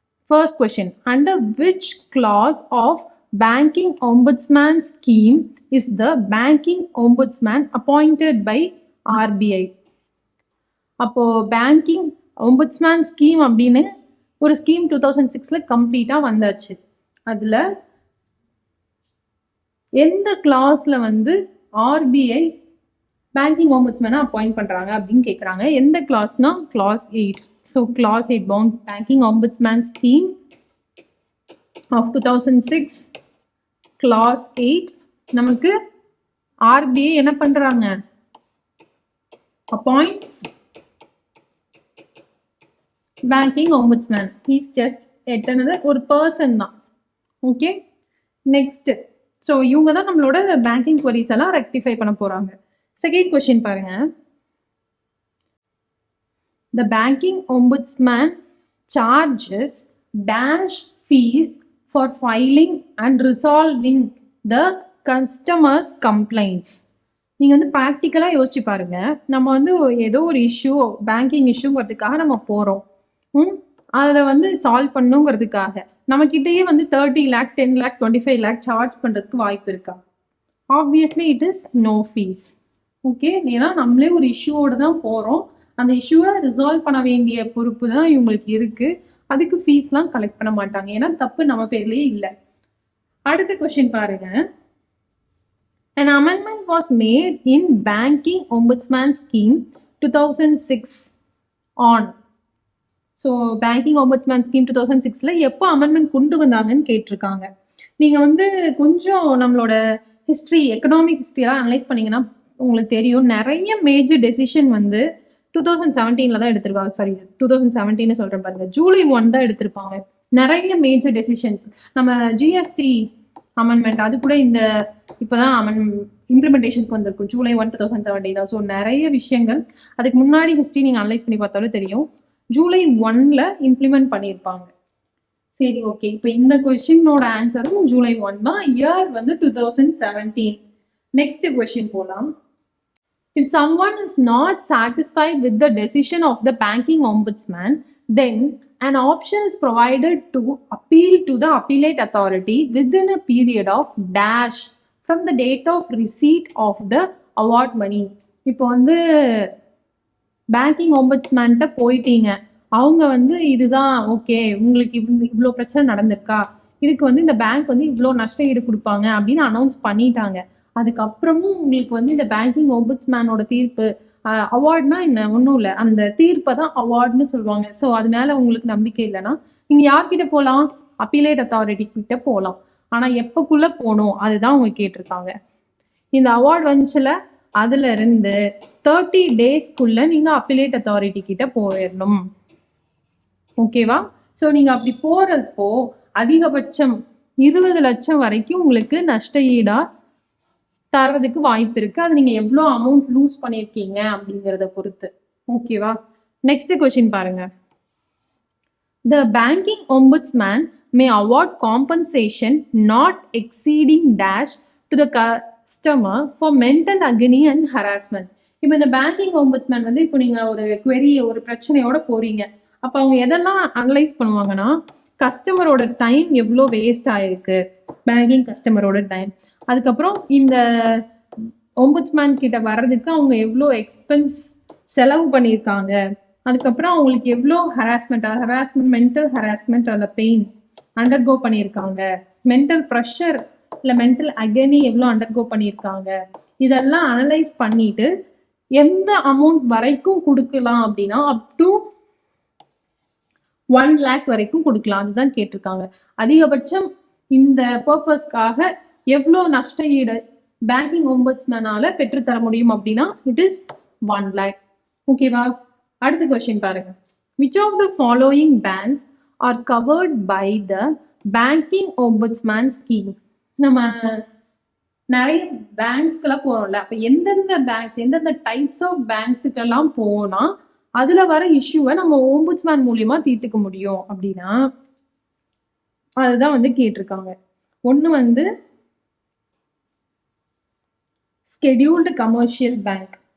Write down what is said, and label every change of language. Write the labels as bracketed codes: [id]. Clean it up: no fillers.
[en] First question, under which clause of banking ombudsman scheme is the banking ombudsman appointed by RBI? [ta] அப்போ banking ombudsman scheme அப்படின்னு ஒரு scheme 2006ல கம்ப்ளீட்டா வந்தாச்சு. அதுல எந்த கிளாஸ்ல ஆர்பிஐ பேங்கிங் ஒம்பட்ஸ்மேனை அப்பாயிண்ட் பண்றாங்க அப்படின்னு கேட்குறாங்க. எந்த கிளாஸ்னா class 8. So class 8 banking ombudsman scheme of 2006 class 8 நமக்கு ஆர்பிஐ என்ன பண்றாங்க? Appoints banking ombudsman. He's just ஒரு பர்சன் தான். Okay, next. ஸோ இவங்க தான் நம்மளோட பேங்கிங் குவரிஸ் எல்லாம் ரெக்டிஃபை பண்ண போறாங்க. செகண்ட் கொஸ்டின் பாருங்க. [en] The banking ombudsman charges dash fees for filing and resolving the customers complaints. [ta] நீங்க ப்ராக்டிக்கலாக யோசிச்சு பாருங்க. நம்ம ஏதோ ஒரு இஷ்யூ, பேங்கிங் இஷ்யூங்கிறதுக்காக நம்ம போறோம். அதை சால்வ் பண்ணுங்கிறதுக்காக நம்ம கிட்டேயே 30 lakh 10 lakh 25 lakh சார்ஜ் பண்றதுக்கு வாய்ப்பு இருக்கா? [en] Obviously it is no fees. [ta] Okay, ஏன்னா நம்மளே ஒரு இஷ்யூவோட தான் போறோம். அந்த இஷ்யூவை ரிசால்வ் பண்ண வேண்டிய பொறுப்பு தான் இவங்களுக்கு இருக்கு. அதுக்கு ஃபீஸ்லாம் கலெக்ட் பண்ண மாட்டாங்க, ஏன்னா தப்பு நம்ம பேர்லயே இல்லை. அடுத்த கொஸ்டின் பாருங்க. [en] An amendment was made in Banking Ombudsman Scheme 2006 on. [ta] So banking ombudsman scheme 2006ல எப்போ அமெண்ட்மெண்ட் கொண்டு வந்தாங்கன்னு கேட்டிருக்காங்க. நீங்க கொஞ்சம் நம்மளோட ஹிஸ்ட்ரி, எக்கனாமிக் ஹிஸ்ட்ரியெல்லாம் அனலைஸ் பண்ணீங்கன்னா உங்களுக்கு தெரியும், நிறைய மேஜர் டெசிஷன் 2017ல தான் எடுத்திருப்பாங்க. சாரி, 2017 சொல்றேன் பாருங்க, ஜூலை 1 தான் எடுத்திருப்பாங்க. நிறைய மேஜர் டெசிஷன்ஸ். நம்ம ஜிஎஸ்டி அமெண்ட்மெண்ட் அது கூட இப்போதான் இம்ப்ளிமெண்டேஷனுக்கு வந்திருக்கும், ஜூலை 1 2017 தான். ஸோ நிறைய விஷயங்கள் அதுக்கு முன்னாடி ஹிஸ்ட்ரி நீங்க அனலைஸ் பண்ணி பார்த்தாலும் தெரியும், ஜூலை 1ல இம்ப்ளிமெண்ட் பண்ணியிருப்பாங்க. சரி, ஓகே. இப்போ இந்த கொஸ்டினோட ஆன்சரும் ஜூலை 1 தான். இயர் 2017. நெக்ஸ்ட் கொஸ்டின் போலாம். [en] If someone is not satisfied with the decision of the banking ombudsman, then an option is provided to appeal to the appellate authority within a period of dash from the date of receipt of the award money. [ta] இப்போ banking ஒம்பட்ஸ்மேன்ட்ட போயிட்டீங்க, அவங்க இதுதான் okay, உங்களுக்கு இவ்வளோ பிரச்சனை நடந்திருக்கா, இதுக்கு இந்த பேங்க் இவ்வளோ நஷ்ட ஈடு கொடுப்பாங்க அப்படின்னு அனௌன்ஸ் பண்ணிட்டாங்க. அதுக்கப்புறமும் உங்களுக்கு இந்த பேங்கிங் ஒம்பட்ஸ்மேனோட தீர்ப்பு, அவார்ட்னா என்ன, ஒன்றும் இல்லை, அந்த தீர்ப்பை தான் அவார்ட்னு சொல்லுவாங்க. ஸோ அது மேலே உங்களுக்கு நம்பிக்கை இல்லைன்னா நீங்கள் யார்கிட்ட போகலாம்? அப்பீலேட் அத்தாரிட்டி கிட்ட போகலாம். ஆனால் எப்போக்குள்ளே போகணும் அதுதான் அவங்க கேட்டிருக்காங்க. இந்த அவார்ட் வந்துச்சுல, அதுல இருந்து 30 டேஸ்க்குள்ள நீங்க அப்பீலேட் அத்தாரிட்டி கிட்ட போயிடணும். ஓகேவா? ஸோ நீங்க அப்படி போறப்போ அதிகபட்சம் 20 லட்சம் வரைக்கும் உங்களுக்கு நஷ்ட ஈடா தர்றதுக்கு வாய்ப்பு இருக்கு. அது நீங்க எவ்வளோ அமௌண்ட் லூஸ் பண்ணியிருக்கீங்க அப்படிங்கிறத பொறுத்து. ஓகேவா? நெக்ஸ்ட் கொஸ்டின் பாருங்க. [en] The banking ombudsman may award compensation not exceeding dash to the customer for mental agony and harassment. [ta] இப்போ இந்த பேங்கிங் ஒம்புட்ஸ்மேன் வந்து இப்போ நீங்கள் ஒரு query ஒரு பிரச்சனையோட போறீங்க, அப்போ அவங்க எதெல்லாம் அனலைஸ் பண்ணுவாங்கன்னா, கஸ்டமரோட டைம் எவ்வளோ வேஸ்ட் ஆயிருக்கு, பேங்கிங் கஸ்டமரோட டைம். அதுக்கப்புறம் இந்த ஒம்புட்ஸ்மேன் கிட்ட வர்றதுக்கு அவங்க எவ்வளோ எக்ஸ்பென்ஸ் செலவு பண்ணியிருக்காங்க, அதுக்கப்புறம் அவங்களுக்கு எவ்வளோ ஹராஸ்மெண்ட் மென்டல் ஹராஸ்மெண்ட் அதில் பெயின் அண்டர்கோ பண்ணியிருக்காங்க, மென்டல் ப்ரெஷர் இல்லை மென்டல் அகனி எவ்வளோ அண்டர்கோ பண்ணியிருக்காங்க, இதெல்லாம் அனலைஸ் பண்ணிட்டு எந்த அமௌண்ட் வரைக்கும் கொடுக்கலாம் அப்படின்னா அப் டு 1 lakh வரைக்கும் கொடுக்கலாம். அதுதான் கேட்டிருக்காங்க. அதிகபட்சம் இந்த பர்பஸ்க்காக எவ்வளோ நஷ்ட ஈடு பேங்கிங் ஒம்புட்ஸ்மேனால பெற்றுத்தர முடியும் அப்படின்னா [en] It is 1 lakh. [ta] ஓகேவா? அடுத்த கொஸ்டின் பாருங்க. [en] Which of the following banks are covered by the banking ombudsman scheme? [ta] நம்ம நிறைய பேங்க்ஸ்க்கெல்லாம் போறோம்ல, அப்ப எந்தெந்த பேங்க்ஸ் எந்தெந்த டைப்ஸ் ஆஃப் பேங்க்ஸுக்கெல்லாம் போனா அதுல வர இஷ்யூவை நம்ம ஓம்புட்ஸ்மேன் மூலியமா தீர்த்துக்க முடியும் அப்படின்னா அதுதான் வந்து கேட்டிருக்காங்க. ஒண்ணு வந்து ஸ்கெடியூல்டு கமர்ஷியல் பேங்க்.